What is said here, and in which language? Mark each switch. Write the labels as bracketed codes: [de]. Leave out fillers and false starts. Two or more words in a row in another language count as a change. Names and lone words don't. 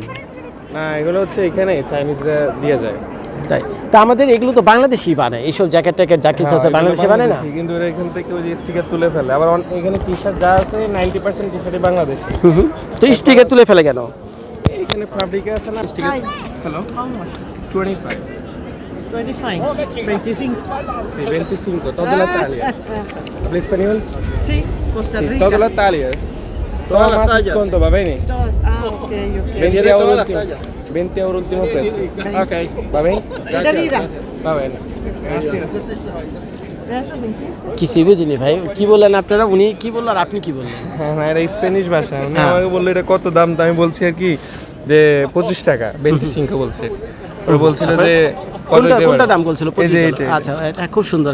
[bn] না, এগুলো হচ্ছে এখানে চাইনিজরা দিয়ে যায়। তাই? তা আমাদের এগুলো তো বাংলাদেশি বানায়, এইসব জ্যাকেট ট্যাকেট যা কিছু আছে বাংলাদেশি বানায় না? কিন্তু এরা এখান থেকে ওই যে স্টিকার তুলে ফেলে। আবার এখানে টি-শার্ট যা আছে 90% টি-শার্টই বাংলাদেশি। তো স্টিকার তুলে ফেলে কেন? এখানে ফ্যাব্রিকে আছে না স্টিকার। হ্যালো, 25 [es] Sí, 25, todas las tallas. ¿Habla español? Sí, Costa Rica. Todas las tallas. Todas más descuento, [it] va bene. [es] Todas. Ok. 20 euro último. 20 euro último precio. Ok. [it] ¿Va bene? Va bene. [bn] কিছুই বুঝিনি ভাই, কি বললেন আপনারা? উনি কি বললেন আর আপনি কি বললেন? হ্যাঁ, এটা স্প্যানিশ ভাষা। উনি আমাকে বললো এটা কত দাম, তো আমি বলছি আর কি যে 25 টাকা 25 বলছে। ওরা বলছিল যে কোনটা দাম বলছিল? আচ্ছা, এটা খুব সুন্দর।